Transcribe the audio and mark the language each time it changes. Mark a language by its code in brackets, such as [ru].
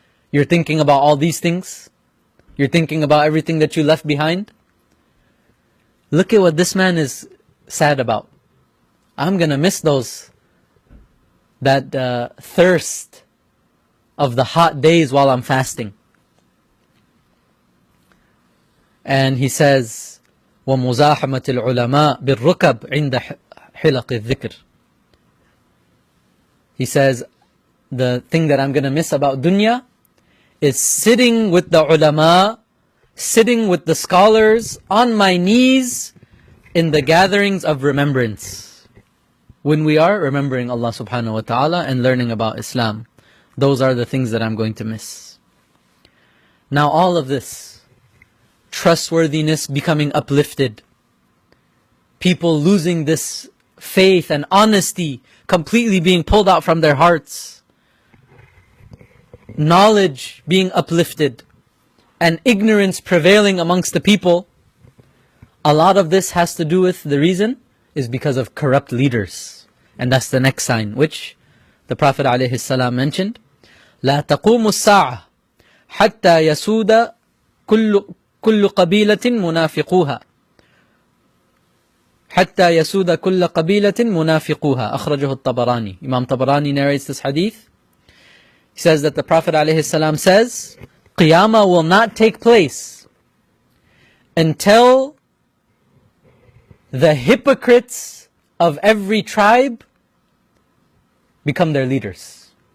[en] You're thinking about all these things. You're thinking about everything that you left behind. Look at what this man is sad about. I'm going to miss that thirst of the hot days while I'm fasting. And he says, [ar] وَمُزَاحَمَةِ الْعُلَمَاءِ بِالرُّكَبْ عِنْدَ حِلَقِ الذِّكْرِ. [en] He says, the thing that I'm going to miss about dunya is sitting with the ulama, sitting with the scholars on my knees in the gatherings of remembrance. When we are remembering Allah subhanahu wa ta'ala and learning about Islam. Those are the things that I'm going to miss. Now all of this, trustworthiness becoming uplifted, people losing this faith and honesty completely being pulled out from their hearts, knowledge being uplifted, and ignorance prevailing amongst the people, a lot of this has to do with, the reason is because of corrupt leaders. And that's the next sign, which the Prophet ﷺ mentioned. [ar] لا تقوم الساعة حتى يسود كل قبيلة منافقوها حتى يسود كل قبيلة منافقوها أخرجه الطبراني. [en] Imam Tabarani narrates this hadith. He says that the Prophet ﷺ says, Qiyamah will not take place until the hypocrites of every tribe become their leaders.